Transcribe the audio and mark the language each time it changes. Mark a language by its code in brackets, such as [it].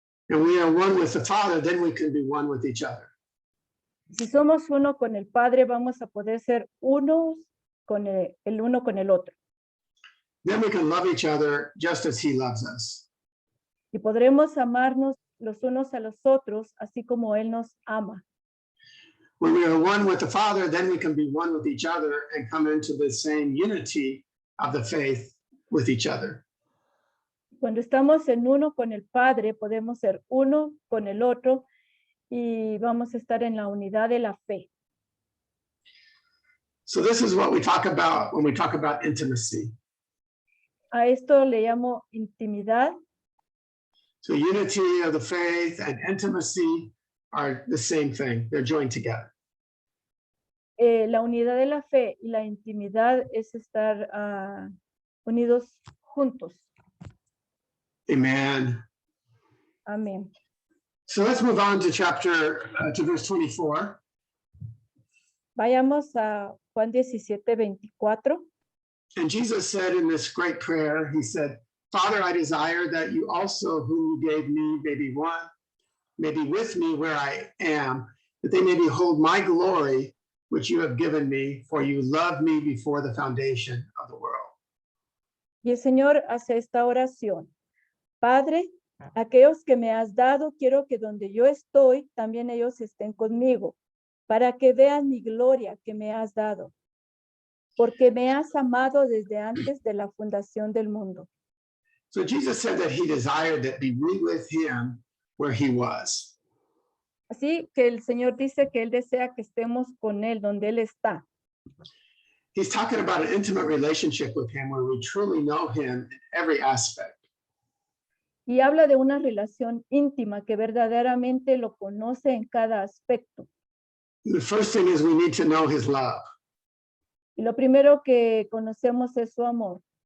[en] And we are one with the Father, then we can be one with each other. [es] Si somos uno con el Padre, vamos a poder ser unos con el uno con el otro. [en] Then we can love each other just as He loves us. [es] Y podremos amarnos los unos a los otros, así como Él nos ama. [en] When we are one with the Father, then we can be one with each other and come into the same unity of the faith with each other. [es] Cuando estamos en uno con el Padre, podemos ser uno con el otro y vamos a estar en la unidad de la fe. [en] So this is what we talk about when we talk about intimacy. [es] A esto le llamo intimidad. [en] So unity of the faith and intimacy are the same thing. They're joined together. [es] La unidad de la fe y la intimidad es estar unidos juntos. [en] Amen. [es] Amén. [en] So let's move on to to verse 24. [es] Vayamos a Juan 17:24. [en] And Jesus said in this great prayer, he said, Father, I desire that you also, whom you gave me, may be with me where I am, that they may behold my glory, which you have given me, for you loved me before the foundation of the world. [es] Y el Señor hace esta oración. Padre, aquellos que me has dado, quiero que donde yo estoy, también ellos estén conmigo, para que vean mi gloria que me has dado, porque me has amado desde antes de la fundación del mundo. [en] So Jesus said that he desired that we be with him where he was. [es] Así que el Señor dice que Él desea que estemos con Él donde Él está. [en] He's talking about an intimate relationship with him where we truly know him in every aspect. [es] Y habla de una relación íntima que verdaderamente lo conoce en cada aspecto. [en] The first thing is we need to know his love. [es] Y lo primero que conocemos es su amor.